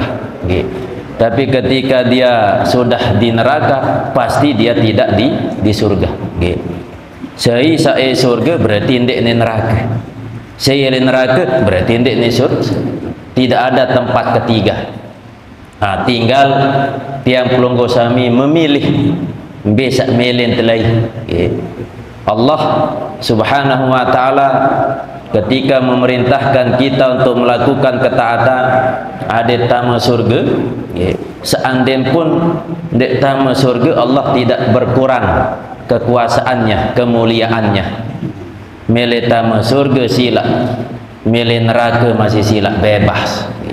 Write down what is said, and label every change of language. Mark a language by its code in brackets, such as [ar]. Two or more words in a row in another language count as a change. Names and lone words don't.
[id] Tapi ketika dia sudah di neraka, pasti dia tidak di surga. Saya surga berarti ndek di neraka. Saya di neraka berarti ndek di surga. Tidak ada tempat ketiga. [sas] Tinggal tiang pelunggu sami memilih besak melin telai. [id] Allah [ar] سبحانه وتعالى [id] ketika memerintahkan kita untuk melakukan ketaatan, ada tamu surga, seandainya pun dek tamu surga, Allah tidak berkurang kekuasaannya, kemuliaannya. [sas] Milih tamu surga sila, milih neraka masih sila, bebas.